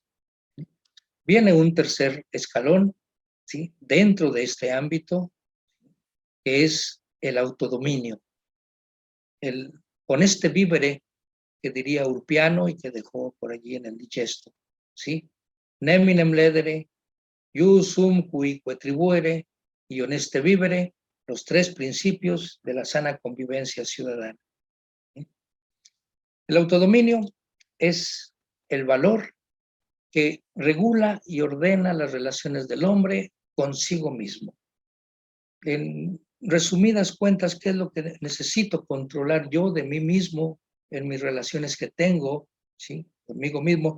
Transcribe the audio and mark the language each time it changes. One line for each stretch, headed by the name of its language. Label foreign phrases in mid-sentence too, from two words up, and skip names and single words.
Spanish: Viene un tercer escalón, ¿sí?, dentro de este ámbito, que es el autodominio. Con este vívere que diría Urpiano y que dejó por allí en el digesto, ¿sí?
Latin: Neminem ledere, ius sum cuique tribuere, y honeste vivere,
Spanish: los tres principios de la sana convivencia ciudadana. El autodominio es el valor que regula y ordena las relaciones del hombre consigo mismo. En resumidas cuentas, ¿qué es lo que necesito controlar yo de mí mismo en mis relaciones que tengo, ¿sí?, conmigo mismo?